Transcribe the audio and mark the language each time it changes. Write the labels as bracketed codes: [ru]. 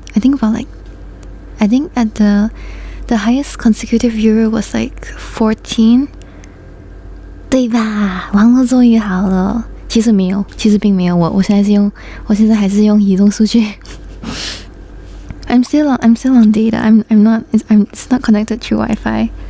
[en] I think at the highest consecutive viewer was like 14, [zh] 对吧？网络终于好了。其实没有，其实并没有。我现在还是用移动数据。 [en] I'm still on data. It's not connected to Wi-Fi.